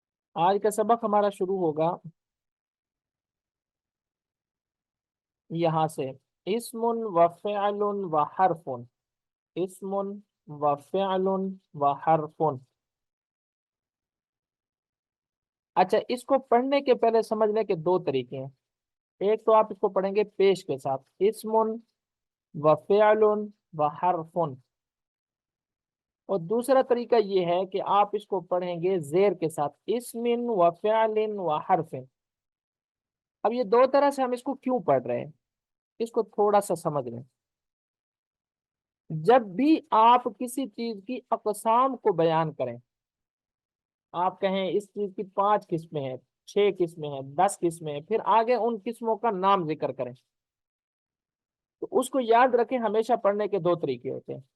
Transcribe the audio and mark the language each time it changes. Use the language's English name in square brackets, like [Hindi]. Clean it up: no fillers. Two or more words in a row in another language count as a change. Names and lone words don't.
[Urdu] آج کا سبق ہمارا شروع ہوگا یہاں سے، اسم و فعل و حرف، اسم و فعل و حرف۔ اچھا، اس کو پڑھنے کے پہلے سمجھنے کے دو طریقے ہیں۔ ایک تو آپ اس کو پڑھیں گے پیش کے ساتھ، اسم و فعل و حرف، اور دوسرا طریقہ یہ ہے کہ آپ اس کو پڑھیں گے زیر کے ساتھ، اسم و فعل و حرف۔ اب یہ دو طرح سے ہم اس کو کیوں پڑھ رہے ہیں، اس کو تھوڑا سا سمجھ لیں۔ جب بھی آپ کسی چیز کی اقسام کو بیان کریں، آپ کہیں اس چیز کی 5 قسمیں ہیں، 6 قسمیں ہیں، 10 قسمیں ہیں، پھر آگے ان قسموں کا نام ذکر کریں، تو اس کو یاد رکھیں، ہمیشہ پڑھنے کے دو طریقے ہوتے ہیں۔